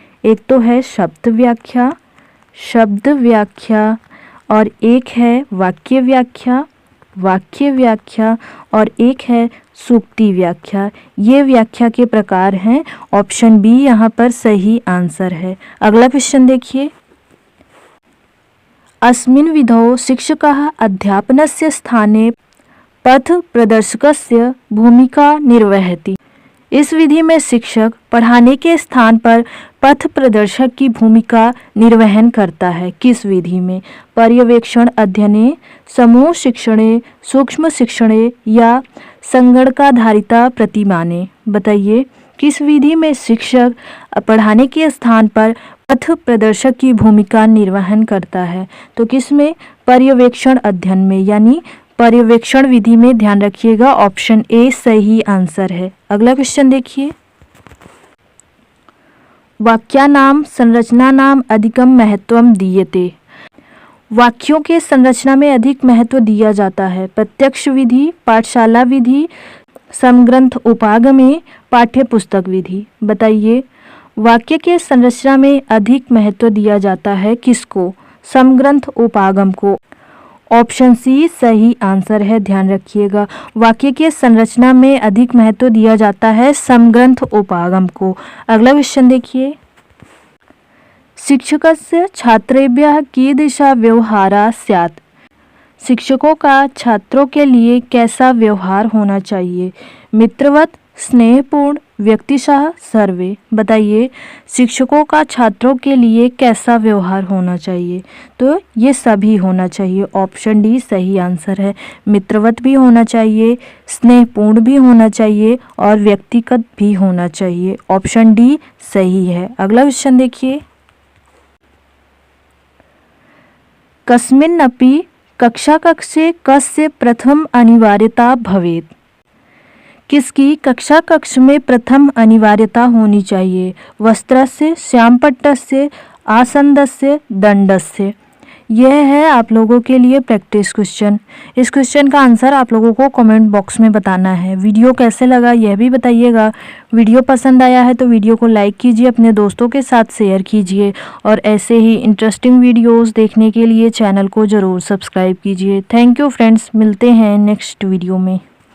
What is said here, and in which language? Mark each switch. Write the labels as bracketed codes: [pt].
[hi] एक तो है शब्द व्याख्या, शब्द व्याख्या, और एक है वाक्य व्याख्या, वाक्य व्याख्या, और एक है सूक्ति व्याख्या। ये व्याख्या के प्रकार हैं। ऑप्शन बी यहाँ पर सही आंसर है। अगला क्वेश्चन देखिए। [sa] अस्मिन् विधौ शिक्षकः अध्यापनस्य स्थाने पथ प्रदर्शकस्य भूमिका निर्वहति। [hi] इस विधि में शिक्षक पढ़ाने के स्थान पर पथ प्रदर्शक की भूमिका निर्वहन करता है। किस विधि में? [sa] पर्यवेक्षण अध्ययने, समूह शिक्षणे, सूक्ष्म शिक्षणे या संगणकाधारिता प्रतिमाने? बताइए। [hi] किस विधि में शिक्षक पढ़ाने के स्थान पर पथ प्रदर्शक की भूमिका निर्वहन करता है? तो किस में? पर्यवेक्षण अध्ययन में, यानी पर्यवेक्षण विधि में, ध्यान रखिएगा। ऑप्शन ए सही आंसर है। अगला क्वेश्चन देखिए। [sa] वाक्यानां संरचनानां अधिकं महत्वं दीयते। [hi] वाक्यों के संरचना में अधिक महत्व दिया जाता है। प्रत्यक्ष विधि, पाठशाला विधि, समग्रंथ उपागमे, पाठ्य पुस्तक विधि। बताइए, वाक्य के संरचना में अधिक महत्व दिया जाता है किसको? समग्रंथ उपागम को। ऑप्शन सी सही आंसर है, ध्यान रखिएगा। वाक्य के संरचना में अधिक महत्व दिया जाता है समग्रंथ उपागम को। अगला क्वेश्चन देखिए, [sa] शिक्षकस्य छात्रेभ्यः कीदृशः व्यवहारः स्यात्। [hi] शिक्षकों का छात्रों के लिए कैसा व्यवहार होना चाहिए? [sa] मित्रवत, स्नेहपूर्ण, व्यक्तिशः, सर्वे। [hi] बताइए, शिक्षकों का छात्रों के लिए कैसा व्यवहार होना चाहिए? तो ये सभी होना चाहिए। ऑप्शन डी सही आंसर है। मित्रवत भी होना चाहिए, स्नेहपूर्ण भी होना चाहिए और व्यक्तिगत भी होना चाहिए। ऑप्शन डी सही है। अगला क्वेश्चन देखिए, [sa] कस्मिन्नपि कक्षाकक्षे कस्य प्रथम अनिवार्यता भवेत्। [hi] किसकी कक्षा कक्ष में प्रथम अनिवार्यता होनी चाहिए? [sa] वस्त्रस्य, श्यामपट्टस्य, आसन्दस्य, दंडस्य। [hi] यह है आप लोगों के लिए प्रैक्टिस क्वेश्चन। इस क्वेश्चन का आंसर आप लोगों को कमेंट बॉक्स में बताना है। वीडियो कैसे लगा यह भी बताइएगा। वीडियो पसंद आया है तो वीडियो को लाइक कीजिए, अपने दोस्तों के साथ शेयर कीजिए और ऐसे ही इंटरेस्टिंग वीडियोस देखने के लिए चैनल को ज़रूर सब्सक्राइब कीजिए। थैंक यू फ्रेंड्स, मिलते हैं नेक्स्ट वीडियो में।